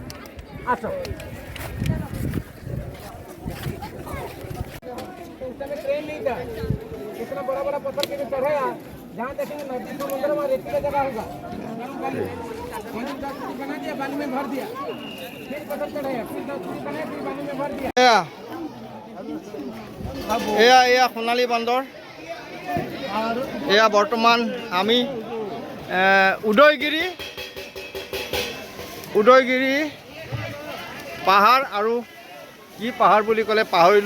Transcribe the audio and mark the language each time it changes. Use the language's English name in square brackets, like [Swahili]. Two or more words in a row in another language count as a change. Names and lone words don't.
[Hindi] अच्छा, ट्रेन नहीं था, इतना बड़ा पत्थर के चढ़ेगा। जहाँ देखेंगे नदी समुद्र में रेती का जगह होगा। बना दिया, बालू में भर दिया, फिर पत्थर चढ़ेगा, फिर 10 फुट बनाया, फिर बालू में भर दिया। [Assamese] এয়া সোণালী বন্দৰ। এয়া বৰ্তমান আমি উদয়গিৰি পাহাৰ, আৰু কি পাহাৰ বুলি ক'লে পাহৰিলোঁ।